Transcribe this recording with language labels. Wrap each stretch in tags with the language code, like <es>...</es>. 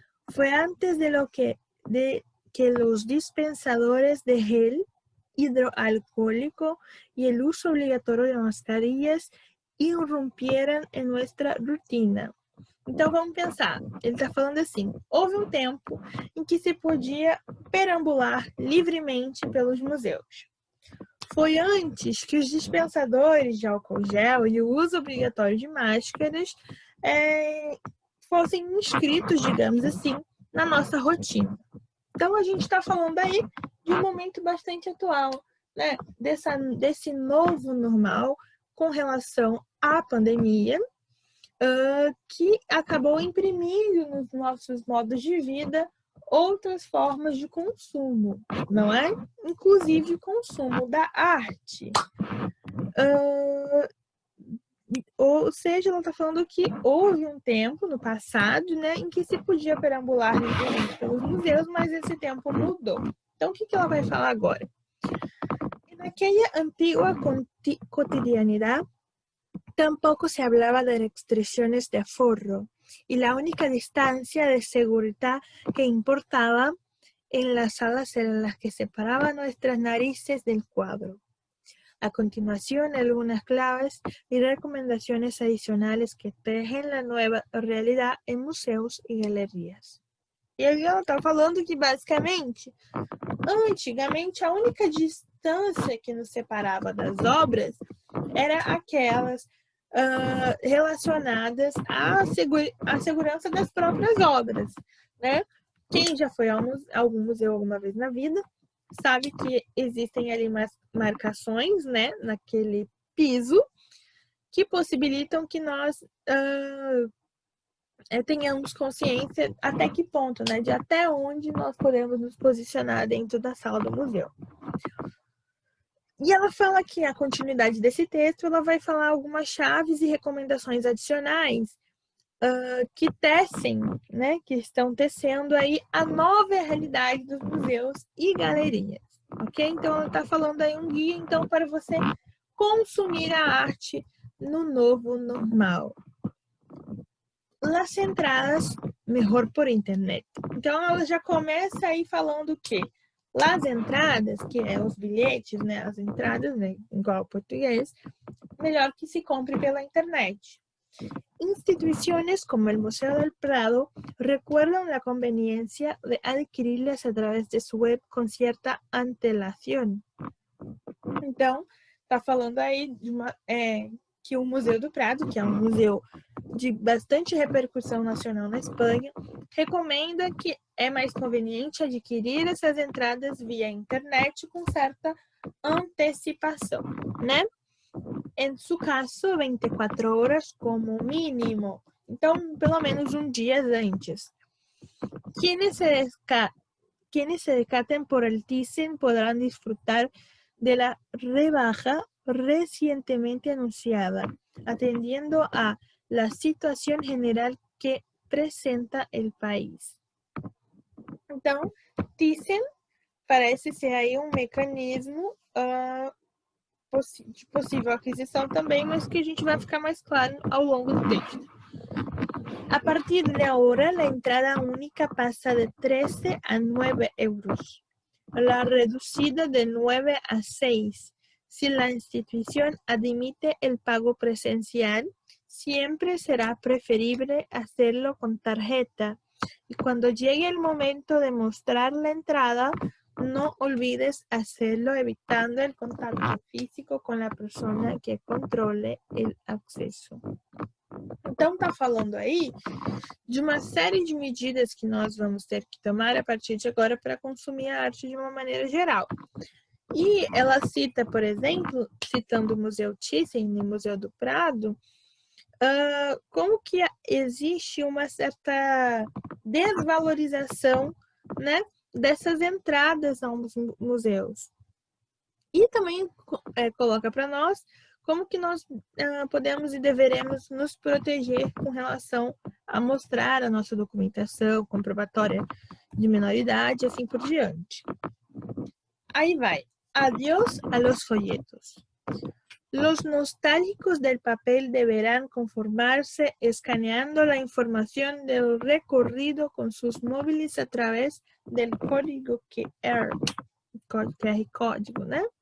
<es>Fue antes de que los dispensadores de gel hidroalcohólico y el uso obligatorio de mascarillas irrompieran en nuestra rutina.</es> <pt>Então vamos pensar, ele está falando assim: houve um tempo em que se podia perambular livremente pelos museus. Foi antes que os dispensadores de álcool gel e o uso obrigatório de máscaras fossem inscritos, digamos assim, na nossa rotina. Então, a gente está falando aí de um momento bastante atual, né? Desse novo normal com relação à pandemia, que acabou imprimindo nos nossos modos de vida outras formas de consumo, não é? Inclusive o consumo da arte. Ou seja, ela está falando que houve um tempo no passado, né, em que se podia perambular livremente pelos museus, mas esse tempo mudou. Então, o que ela vai falar agora?</pt> <es>En aquella antigua cotidianidad, tampoco se hablaba de restricciones de aforro, y la única distancia de seguridad que importaba en las salas eran las que separaban nuestras narices del cuadro. A continuación, algunas claves y recomendaciones adicionales que tejen la nueva realidad en</es> <pt>museus e galerias. E aí ela está falando que, basicamente, antigamente, a única distância que nos separava das obras era aquelas relacionadas à segurança das próprias obras, né? Quem já foi a algum museu alguma vez na vida sabe que existem ali marcações, né, naquele piso, que possibilitam que nós tenhamos consciência até que ponto, né, de até onde nós podemos nos posicionar dentro da sala do museu. E ela fala que a continuidade desse texto, ela vai falar algumas chaves e recomendações adicionais que tecem, né, que estão tecendo aí a nova realidade dos museus e galerias, ok? Então, ela está falando aí um guia, então, para você consumir a arte no novo normal.</pt> <es>Las entradas, mejor por internet.</es> <pt>Então, ela já começa aí falando que</pt> <es>las entradas,</es> <pt>que é os bilhetes, né, as entradas, né, igual português, melhor que se compre pela internet.</pt> <es>Instituciones como el Museo del Prado recuerdan la conveniencia de adquirirlas a través de su web con cierta antelación.</es> <pt>Então, está falando aí de que o Museu do Prado, que é um museu de bastante repercussão nacional na Espanha, recomenda que é mais conveniente adquirir essas entradas via internet com certa antecipação, né?</pt> <es>En su caso, 24 horas como mínimo.</es> <pt>Então, pelo menos um dia antes.</pt> <es>Quienes se decaten por el Thyssen podrán disfrutar de la rebaja recientemente anunciada, atendiendo a la situación general que presenta el país.</es> <pt>Então, Thyssen parece ser aí um mecanismo de possível aquisição também, mas que a gente vai ficar mais claro ao longo do texto.</pt> <es>A partir de ahora, la entrada única pasa de 13 a 9 euros, la reducida de 9 a 6. Si la institución admite el pago presencial, siempre será preferible hacerlo con tarjeta. Y cuando llegue el momento de mostrar la entrada, no olvides hacerlo evitando el contacto físico con la persona que controle el acceso.</es> <pt>Então, tá falando aí de uma série de medidas que nós vamos ter que tomar a partir de agora para consumir a arte de uma maneira geral. E ela cita, por exemplo, citando o Museu Thyssen e o Museu do Prado, como que existe uma certa desvalorização, né, dessas entradas aos museus. E também coloca para nós como que nós podemos e deveremos nos proteger com relação a mostrar a nossa documentação comprobatória de menoridade, assim por diante. Aí vai.</pt> <es>Adiós a los folletos. Los nostálgicos del papel deberán conformarse escaneando la información del recorrido con sus móviles a través del código QR código, ¿no?</es>